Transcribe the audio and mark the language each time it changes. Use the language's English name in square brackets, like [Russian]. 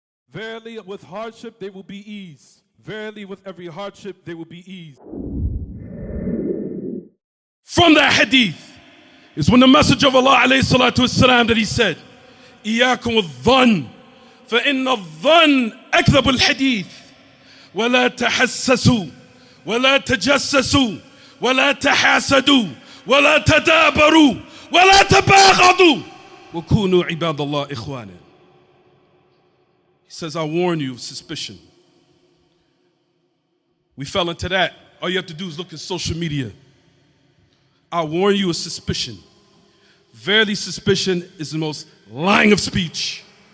[English] Verily with hardship there will be ease. Verily with every hardship there will be ease. From that hadith is when the Messenger of Allah alayhi salatu wasalam that he said, [Arabic] إِيَّاكُمُ الظَّنِّ فَإِنَّ الظَّنِّ أَكْذَبُ الْحَدِيثِ وَلَا تَحَسَّسُوا وَلَا تَجَسَّسُوا وَلَا تَحَاسَدُوا وَلَا تَدَابَرُوا وَلَا تَبَاغَضُوا وَكُونُوا عِبَادَ اللَّهِ إِخْوَانًا. [English] He says, I warn you of suspicion. We fell into that. All you have to do is look at social media. I warn you of suspicion. Verily, suspicion is the most lying of speech.